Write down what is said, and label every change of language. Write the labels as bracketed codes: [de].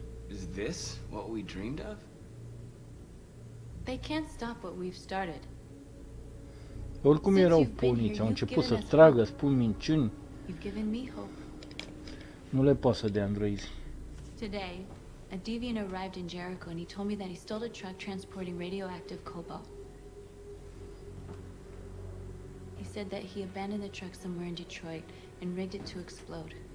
[en] Is this what we dreamed of? They can't stop what we've started. [ro] Oricum erau porniți, au început să tragă, spun minciuni. [en] You've given me hope. [ro] Nu le pasă de androizi. [en] Today, a deviant arrived in Jericho and he told me that he stole a truck transporting radioactive cobalt. He said that he abandoned the truck somewhere in Detroit and rigged it to explode.